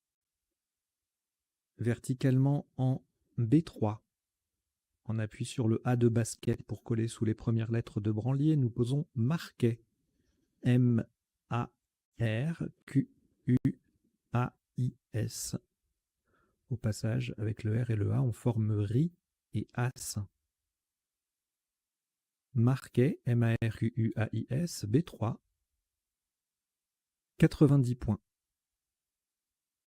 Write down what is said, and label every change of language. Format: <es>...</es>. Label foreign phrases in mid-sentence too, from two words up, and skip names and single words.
<fr>Verticalement en B3. On appuie sur le A de basket pour coller sous les premières lettres de branlier. Nous posons marquet. M-A-R-Q-U-A-I-S. Au passage, avec le R et le A, on forme RI et AS. Marquet, M-A-R-Q-U-A-I-S, B3. 90 points.</fr>